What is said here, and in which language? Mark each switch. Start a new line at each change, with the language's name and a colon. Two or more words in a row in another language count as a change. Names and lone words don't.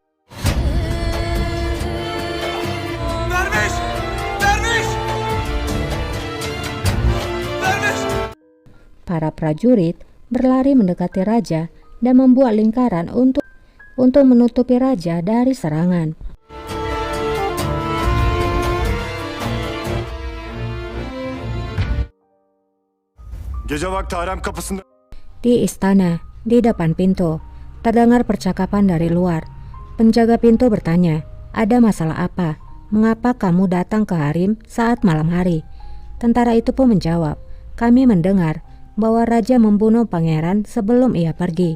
Indonesian: Dervish! Dervish! Dervish! Para prajurit berlari mendekati raja dan membuat lingkaran untuk menutupi raja dari serangan.
Turkish: Gece vakti harem kapısında
Indonesian: Di istana, di depan pintu, terdengar percakapan dari luar. Penjaga pintu bertanya, "Ada masalah apa? Mengapa kamu datang ke harem saat malam hari?" Tentara itu pun menjawab, "Kami mendengar bahwa raja membunuh pangeran sebelum ia pergi."